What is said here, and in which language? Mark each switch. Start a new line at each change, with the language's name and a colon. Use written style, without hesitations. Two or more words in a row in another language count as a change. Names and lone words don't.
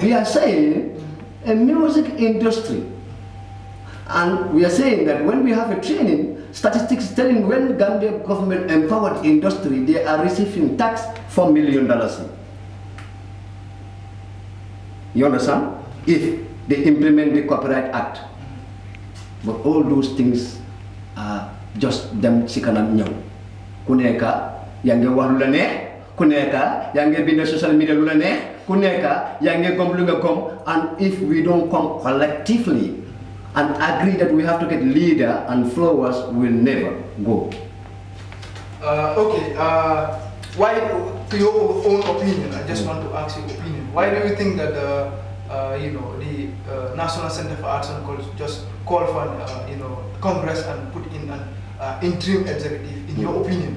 English: We are saying a music industry. And we are saying that when we have a training, statistics telling when Gambia government empowered industry, they are receiving tax $4 million. You understand? If they implement the Copyright Act. But all those things are just them
Wolof: sikanam ñew. Ku nekka yaa ngi wax lu la neex, ku nekka yaa ngi bind
English: social media
Wolof: lu la neex, ku nekka yaa ngi gom lu nga gom,
English: and if we don't come collectively and agree that we have to get leader and followers, will never go. Okay, why, to your own opinion, I just want to ask your opinion, why do you think that you know, the National Center for Arts and Culture just call for Congress and put in an interim executive, in your opinion?